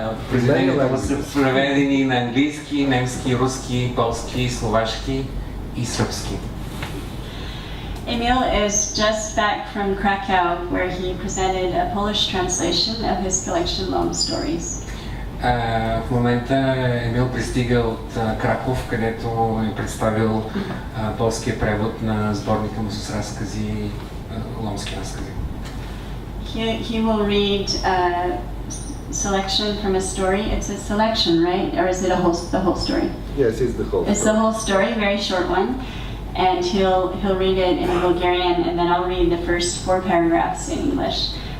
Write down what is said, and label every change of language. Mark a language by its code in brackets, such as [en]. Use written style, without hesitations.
[bg] Произведенията са преведени на английски, немски, руски, полски, словашки и сръбски. [en] Emil is just back from Krakow, where he presented a Polish translation of his collection Long Stories. [bg] В момента Емил пристига от Краков, където е представил полския превод на сборника му с разкази, ломски разкази. [en] He will read a selection from a story. It's a selection, right? Or is it the whole story? Yes, it's the whole It's the whole story, very short one. And he'll read it in Bulgarian, and then I'll read the first 4 paragraphs in English.